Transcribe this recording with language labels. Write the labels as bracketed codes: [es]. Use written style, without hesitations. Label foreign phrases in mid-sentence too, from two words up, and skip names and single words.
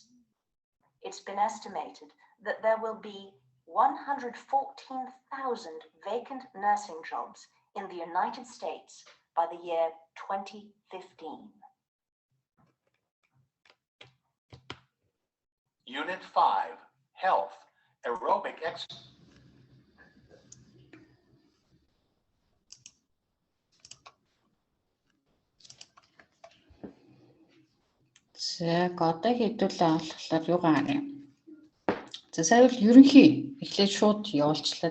[en] It's been estimated that there will be 114,000 vacant nursing jobs in the United States by the year 2015. Unit 5, Health, Aerobic Exercise. [mn] За одоо хэдүүлээ олохлоор юугаа харъя. За сая бол ерөнхий эхлээд шууд явуулчлаа.